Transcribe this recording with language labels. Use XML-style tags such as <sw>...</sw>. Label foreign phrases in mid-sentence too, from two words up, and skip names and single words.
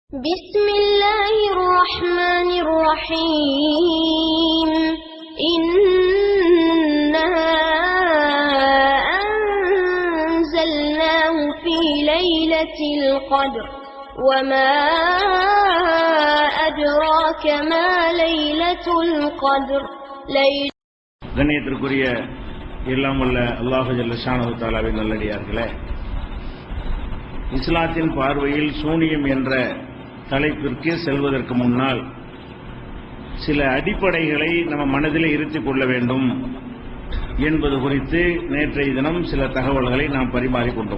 <ar>بسم الله الرحمن الرحيم إنا أنزلناه في ليلة القدر وما أدراك ما ليلة القدر</ar> <ta>கண்ணியத்திற்குரிய எல்லாம் உள்ள அல்லாஹ்</ta> <ar>جل شأنه</ar> <ta>தஆலாவின் நல்லடியார்களே, இஸ்லாத்தின் பார்வையில் சூனியம் என்ற தலைப்பிற்கு செல்வதற்கு முன்னால் சில அடிப்படைகளை நம்ம மனதில் இருத்திக் கொள்ள வேண்டும் என்பது குறித்து நேற்றைய தினம் சில தகவல்களை நாம் பரிமாறிக்கொண்டோம்.</ta>